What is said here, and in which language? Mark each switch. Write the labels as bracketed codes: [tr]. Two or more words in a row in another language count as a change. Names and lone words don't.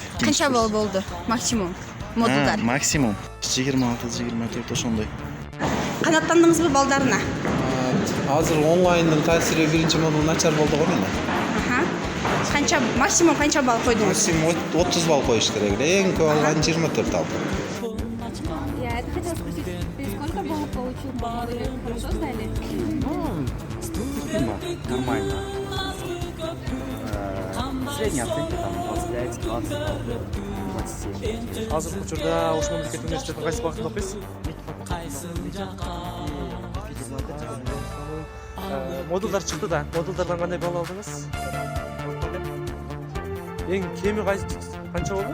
[ky] Канча балл болду максимум модулдар? Максимум 26-24 ошондой. Канаттандыңызбы балдарына? Азыр онлайндын таасири биринчи модул начар болду го менде. Канча максимум канча балл койдуңуз? Максимум 30 балл коюш керек эле. Эң көп алган 24 алдым. [ru] Я это хотела спросить, ты сколько баллов получил по модули? Хорошо сдали? Нормально. Средняя оценка там 25, 20, 27. [ky] Азыр учурда Ош мамлекеттик университетинин кайсы багытында окуйсуз? Модулдар чыкты да. Модулдардан кандай балл алдыңыз? Эң кеми канча болду?